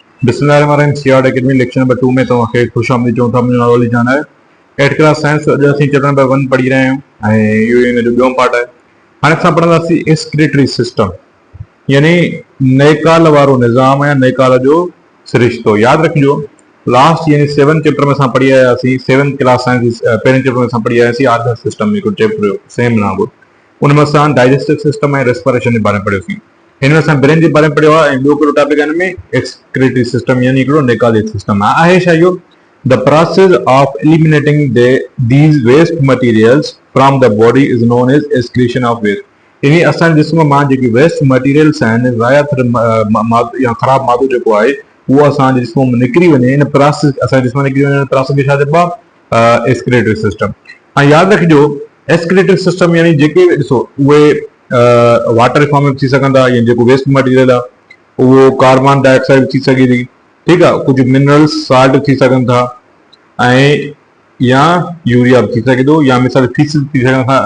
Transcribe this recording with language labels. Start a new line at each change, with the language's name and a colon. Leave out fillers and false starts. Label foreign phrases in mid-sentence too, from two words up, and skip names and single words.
Sindhi: बिस्मिल्लाहिर्रहमानिर्रहीम सियाड एकेडमी
English: lecture number
Sindhi: 2 में तव्हांखे खुश आमदीद चऊं था। मुंहिंजो नालो अली जान आहे।
English: 8th class science
Sindhi: अॼु असीं
English: chapter number
Sindhi: 1 पढ़ी रहिया आहियूं ऐं इहो हिन जो ॿियों पार्ट आहे। हाणे असां पढ़ंदासीं
English: excretory system,
Sindhi: यानी नेकाल वारो निज़ाम या नेकाल जो सिरिश्तो। यादि रखिजो, लास्ट यानी 7th चैप्टर में असां पढ़ी आयासीं।
English: 7th class science
Sindhi: पहिरें चैप्टर में असां पढ़ी आयासीं
English: organ system
Sindhi: में हिकिड़ो चैप्टर सेम नागुर। उन में असां
English: digestive system
Sindhi: ऐं रेस्पिरेशन जे बारे में पढ़ियोसीं। हिन में असां ब्रेन जे बारे में पढ़ियो आहे ऐं ॿियो हिकिड़ो टॉपिक हिन में
English: excretory system
Sindhi: यानी हिकिड़ो नेकाली सिस्टम आहे छा इहो?
English: the process of eliminating these waste materials from the body is known as excretion of waste.
Sindhi: यानी असांजे जिस्म मां जेके
English: waste materials
Sindhi: आहिनि, ज़ाया या ख़राब मादो जेको आहे उहो असांजे जिस्म मां निकिरी वञे, इन प्रोसेस असांजे जिस्म मां निकिरी वञे, प्रोसेस खे छा चइबो आहे?
English: excretory system.
Sindhi: ऐं यादि रखिजो,
English: excretory system
Sindhi: यानी जेके ॾिसो उहे
English: water form
Sindhi: में थी सघंदा, या जेको
English: waste material
Sindhi: आहे उहो
English: carbon dioxide
Sindhi: थी सघे थी, ठीकु आहे, कुझु
English: minerals salt
Sindhi: थी सघनि था, ऐं या यूरिया बि थी सघे थो, या मिसाल फीसिस थी सघनि था।